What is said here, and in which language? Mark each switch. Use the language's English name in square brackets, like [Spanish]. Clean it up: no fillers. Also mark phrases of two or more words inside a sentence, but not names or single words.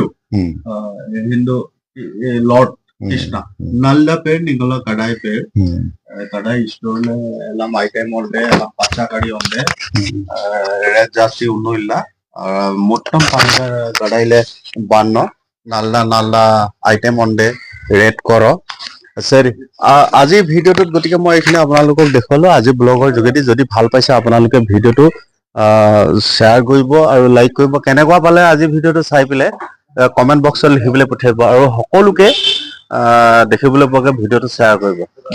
[English] Hindu Lord Krishna. [Malayalam] നല്ല പേര് നിങ്ങളുടെ കടായി പേര്. കടായി സ്റ്റോറില് എല്ലാം ഐറ്റം ഉണ്ട്, എല്ലാം പച്ചക്കറി ഉണ്ട്. റേറ്റ് ജാസ്തി ഒന്നുമില്ല. മൊത്തം കടയിലെ ബണ്ണോ നല്ല നല്ല ഐറ്റম ഉണ്ട്, [Assamese] ৰেট কৰ। সৰি আজি ভিডিঅ'টোত গতিকে মই এইখিনি আপোনালোকক দেখুৱালো। আজি ব্লগৰ যোগেদি যদি ভাল পাইছে আপোনালোকে ভিডিঅ'টো শ্বেয়াৰ কৰিব আৰু লাইক কৰিব। কেনেকুৱা পালে আজি ভিডিঅ'টো চাই পেলাই [English] comment box [Assamese] লিখিবলৈ পঠিয়াব আৰু সকলোকে দেখিবলৈ পোৱাকৈ ভিডিঅ'টো শ্বেয়াৰ কৰিব।